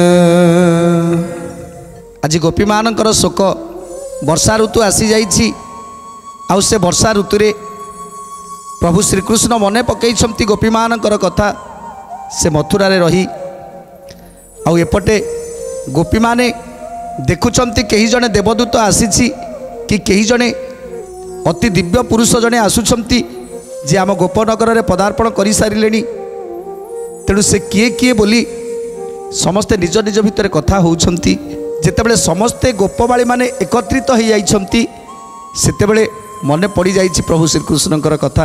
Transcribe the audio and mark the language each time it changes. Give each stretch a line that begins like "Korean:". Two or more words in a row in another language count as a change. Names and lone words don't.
Odia: ଆଜି ଗୋପୀ ମାନଙ୍କର ଶୋକ ବର୍ଷା ଋତୁ ଆସି ଯାଇଛି ଆଉ ସେ ବର୍ଷା ଋତୁ ରେ ପ୍ରଭୁ ଶ୍ରୀକୃଷ୍ଣ ମନେ ପକାଉଛନ୍ତି ଗୋପୀ ମାନଙ୍କର କଥା ସେ ମଥୁରା ରେ ରହି ଆଉ ଏପଟେ ଗୋପୀ ମାନେ ଦେଖୁଛନ୍ତି କାହିଁ ଜଣେ ଦେବଦୂତ ଆସିଛି କି କାହିଁ ଜଣେ ଅତି ଦିବ୍ୟ ପୁରୁଷ ଜଣେ ଆସୁଛନ୍ତି ଯେ ଆମ ଗୋପନଗର ରେ ପଦାର୍ପଣ କରି ସାରିଲେଣି। ତେଣୁ ସେ କିଏ କିଏ ବୋଲି ସମସ୍ତେ ନିଜ ନିଜ ଭିତର କଥା ହେଉଛନ୍ତି। ଯେତେବେଳେ ସମସ୍ତେ ଗୋପବାଳୀ ମାନେ ଏକତ୍ରିତ ହୋ ଯାଇଛନ୍ତି ସେତେବେଳେ ମନେ ପଡ଼ି ଯାଇଛି ପ୍ରଭୁ ଶ୍ରୀକୃଷ୍ଣଙ୍କର କଥା।